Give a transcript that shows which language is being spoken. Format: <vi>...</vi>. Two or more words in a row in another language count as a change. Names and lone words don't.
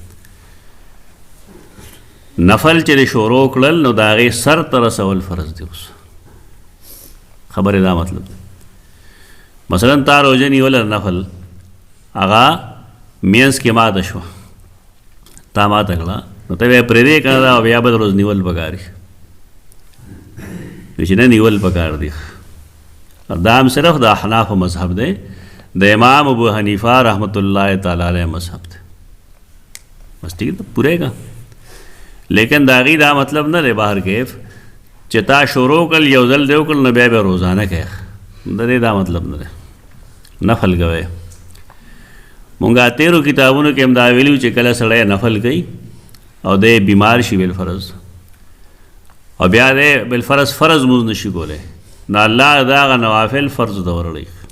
<ps>نفل چې د شروع کړل نو د هغې سر ته رسول فرض دی اوس خبرې دا مطلب دی مثلا تا روزه نیول نفل هغه مینس کې ماته شوه، تا ماته کړه، نو ته بیا پرېږدې که نه دا بیا به د روز نیول پکار وي چې نه نیول پکار دی. دا هم صرف د احنافو مذهب دی، د امام ابو حنیفه</ps> <ar>رحمۃ اللہ تعالی علیہ</ar> <ps>مذہب دی.</ps> <ur>بس ٹھیک ہے پورے کا.</ur> <ps>لیکن دا غي دا مطلب نه دی بهر کیف چې تا شروع کړ یو ځل دی وکړ نو بیا به روزانه کوې، د دې دا مطلب نه دی. نفل کوئ. مونږه تیرو کتابونو کې هم دا ویلي چې کله سړی نفل کوي او دی بیمار شي بالفرض او بیا دی بالفرض فرض مونځ نشي کولی، نو الله دا هغه نوافل فرض ته ورړي.</ps>